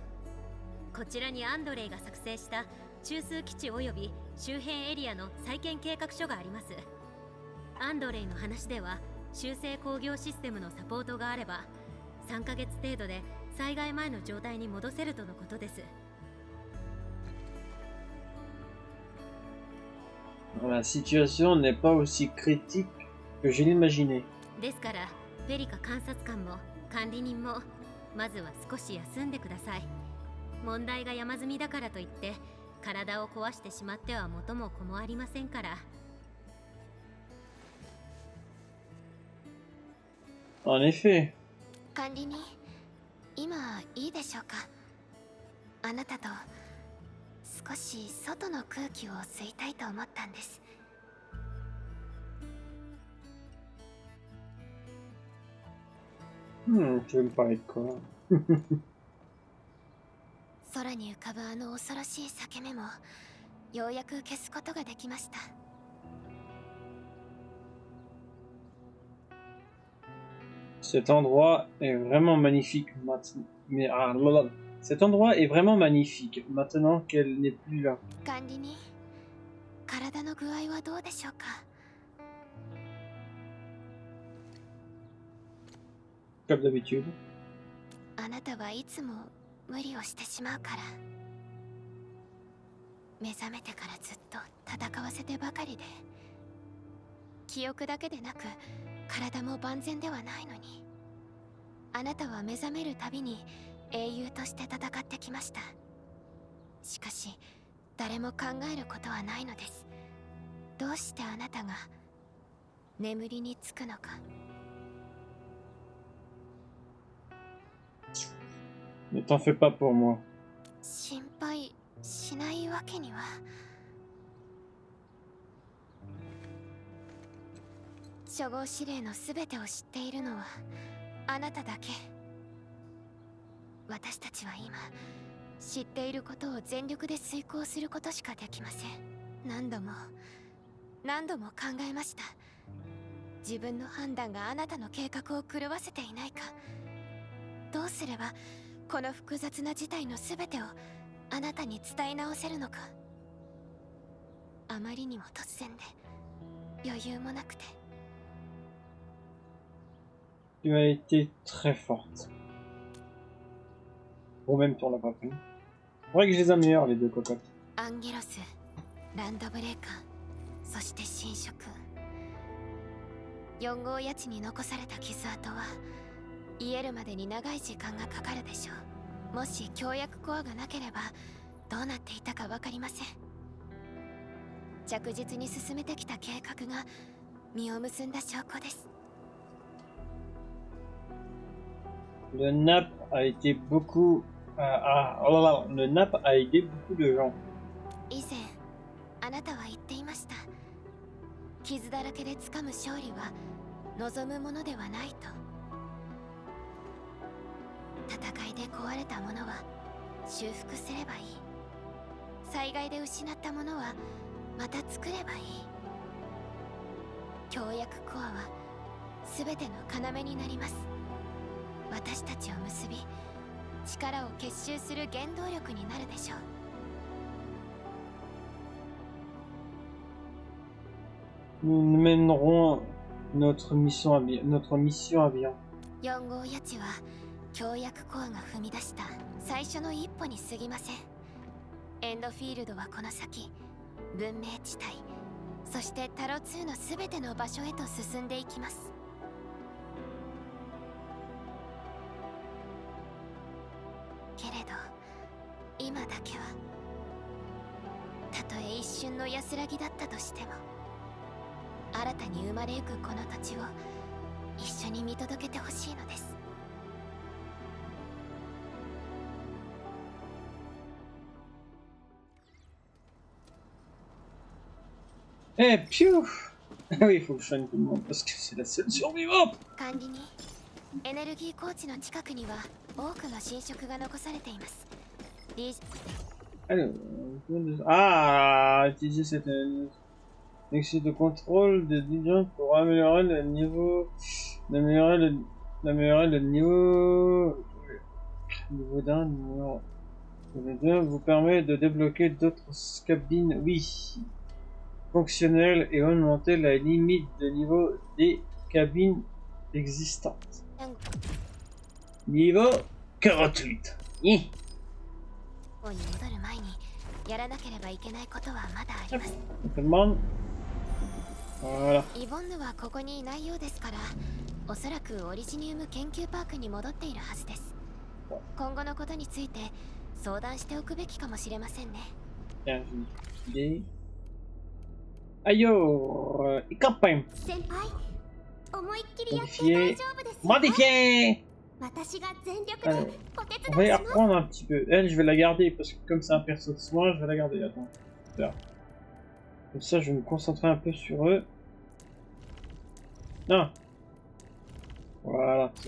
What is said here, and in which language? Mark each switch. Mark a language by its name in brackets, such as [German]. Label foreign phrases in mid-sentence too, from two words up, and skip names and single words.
[Japanese] こちらにアンドレイが作成した中枢基地及び周辺エリアの再建計画書があります。アンドレイの話では修正工業システムのサポートがあれば3ヶ月程度で災害前の状態に戻せるとのことです。 [French] La situation n'est pas aussi critique que je l'imaginais. [Japanese] ですからペリカ監察官も管理人もまずは少し休んでください。問題が山積みだからといって体を壊してしまっては元も子もありませんから。 [French] En effet. [Japanese] 管理人、今いいでしょうか。あなたと少し外の空気を吸いたいと思ったんです。 [French] Tu veux me parler de quoi? [Japanese] 空に浮かぶあの恐ろしい裂け目もようやく消すことができました。 [French] Cet endroit est vraiment magnifique maintenant. Mais cet endroit est vraiment magnifique maintenant qu'elle n'est plus là. [Japanese] 管理人、体の具合はどうでしょうか。 [French] Comme d'habitude. [Japanese] あなたはいつも無理をしてしまうから。目覚めてからずっと戦わせてばかりで、記憶だけでなく体も万全ではないのに、あなたは目覚めるたびに英雄として戦ってきました。しかし誰も考えることはないのです。どうしてあなたが眠りにつくのか。 [French] Ne t'en fais pas pour moi. [Japanese] 心配しないわけには。初号指令のすべてを知っているのはあなただけ。私たちは今知っていることを全力で遂行することしかできません。何度も考えました。自分の判断があなたの計画を狂わせていないか。どうすればこの複雑な事態のすべてをあなたに伝え直せるのか。あまりにも突然で余裕もなくて。 [French] Tu as été très forte. Bon, même toi, on l'a pas pris. Faudrait que je les améliore, les deux cocottes. [Japanese] アンゲロス、ランドブレーカー、そして侵食。4号谷地に残された傷跡は癒えるまでに長い時間がかかるでしょう。もし強薬コアがなければどうなっていたか分かりません。着実に進めてきた計画が実を結んだ証拠です。 [French] Le NAP a été beaucoup... le NAP a aidé beaucoup de gens. [Japanese] 以前あなたは言っていました。傷だらけで掴む勝利は望むものではないと。戦いで壊れたものは修復すればいい。災害で失ったものはまた作ればいい。強薬コアは全ての要になります。私たちを結び力を結集する原動力になるでしょう。 [French] Nous mènerons notre mission à bien. [Japanese] 4 号谷地は強薬コアが踏み出した最初の一歩に過ぎません。エンドフィールドはこの先文明地帯、そしてタロ2の全ての場所へと進んでいきます。けれど今だけはたとえ一瞬の安らぎだったとしても新たに生まれゆくこの土地を一緒に見届けてほしいのです。 [French] Eh, piou! Ah oui, il faut que je soigne tout le monde parce que c'est la seule survivante! [Japanese] 管理人、エネルギー高地の近くには多くの侵食が残されています。 [French] Alors, utiliser cette... Excès de contrôle de Dijon pour améliorer le niveau. D'améliorer le niveau d'un, niveau 2 vous permet de débloquer d'autres cabines, oui, fonctionnelles et augmenter la limite de niveau des cabines existantes. Niveau 48. [Japanese] ここに戻る前にやらなければいけないことはまだあります。 [French] On demande. Voilà. [Japanese] イボンヌはここにいないようですから、おそらくオリジニウム研究パークに戻っているはずです。今後のことについて相談しておくべきかもしれませんね。 [French] Tiens, j'ai une idée. Ayo, Ikappem. [Japanese] 先輩、思いっきりやって [French] Modifier. [Japanese] 大丈夫ですよ。 [French] Modifier. [Japanese] 私が全力 [French] Allez, [Japanese] でお手 [French] on va [Japanese] 伝 [French] y [Japanese] いします。 [French] reprendre un petit peu. Elle, je vais la garder parce que comme c'est un perso de soin, je vais la garder. Attends. Là. Comme ça, je vais me concentrer un peu sur eux. Non. Voilà, c'est